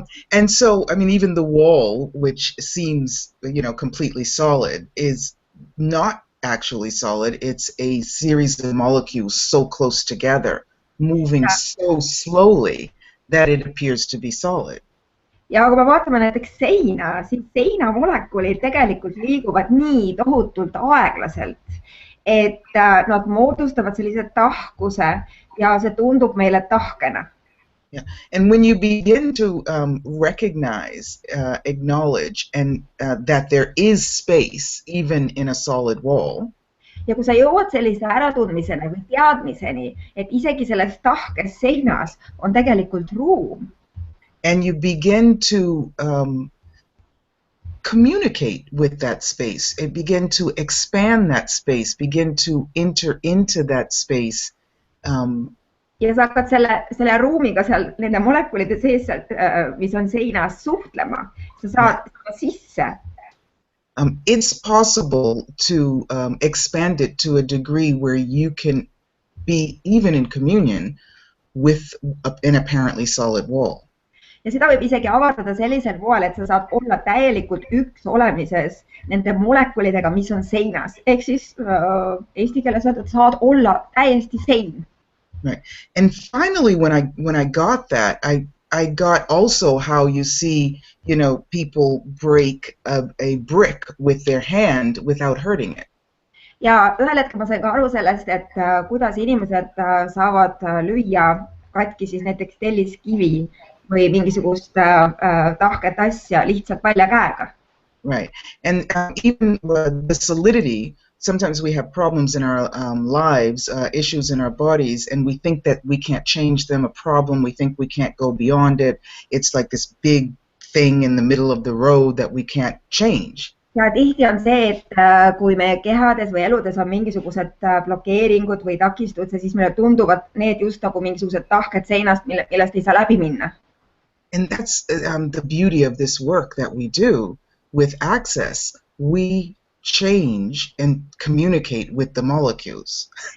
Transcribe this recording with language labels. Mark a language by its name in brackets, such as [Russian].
[English] And so, I mean, even the wall, which seems, completely solid, is not actually solid. It's a series of molecules so close together, moving so slowly that it appears to be solid. [Estonian] Ja kui me vaatame näiteks seina, siis seina molekulid tegelikult liiguvad nii tohutult aeglaselt, et nad moodustavad sellise tahkuse ja see tundub meile tahkena. [English] Yeah. And when you begin to recognize, acknowledge, and that there is space even in a solid wall. [Estonian] Ja kui sa jõuad sellise äratundmiseni või teadmiseni, et isegi selles tahkes seinas on tegelikult ruum. [English] And you begin to communicate with that space, and begin to expand that space, begin to enter into that space. [Estonian] Ja sa hakkad selle ruumiga seal nende molekulide sees, mis on seinas, suhtlema. Sa saad sisse. [English] It's possible to expand it to a degree where you can be even in communion with an apparently solid wall. [Estonian] Ja seda võib isegi avardada sellisel moel, et sa saad olla täielikult üks olemises nende molekulidega, mis on seinas. Ehk siis eesti keeles öelda, et saad olla täiesti sein. [English] Right. And finally, when I got that, I got also how you see, people break a brick with their hand without hurting it. [Estonian] Ja ühel hetkel ma sain ka aru sellest, et kuidas inimesed saavad lüüa katki siis näiteks telliskivi või mingisugust tahket asja lihtsalt välja käega. [English] Right. And even the solidity, sometimes we have problems in our lives, issues in our bodies, and we think that we can't change them, a problem, we think we can't go beyond it. It's like this big thing in the middle of the road that we can't change. [Estonian] Ja tihti on see, et kui me kehades või eludes on mingisugused blokeeringud või takistused, siis meile tunduvad need just nagu mingisugused tahked seinast, millest ei saa läbi minna. [English] And that's the beauty of this work that we do with Access. We change and communicate with the molecules.